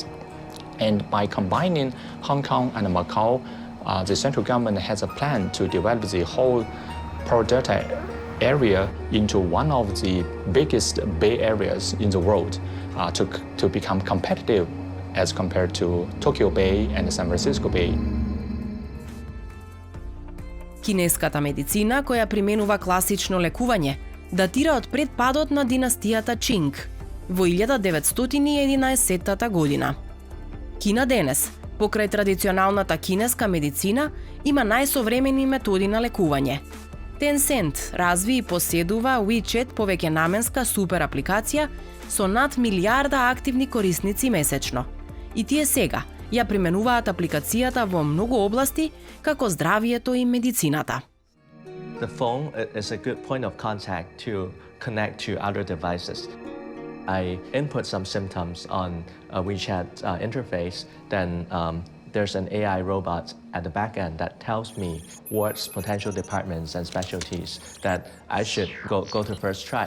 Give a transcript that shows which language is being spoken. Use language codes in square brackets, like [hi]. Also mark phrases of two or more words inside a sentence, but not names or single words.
[en] And by combining Hong Kong and Macau, the central government has a plan to develop the whole Pearl Delta area into one of the biggest bay areas in the world to become competitive as compared to Tokyo Bay and San Francisco Bay. [mk] Кинеската медицина, која применува класично лекување, датира од пред падот на династијата Чинг во 1911 година. Кина денес, покрај традиционалната кинеска медицина, има најсовремени методи на лекување. Tencent разви и поседува WeChat повеќенаменска супер апликација со над милиарда активни корисници месечно. И тие сега ја применуваат апликацијата во многу области, како здравието и медицината. [en] The phone is a good point of contact to connect to other devices. I input some symptoms on a WeChat interface, then there's an AI robot at the back end that tells me what potential departments and specialties that I should go to first try.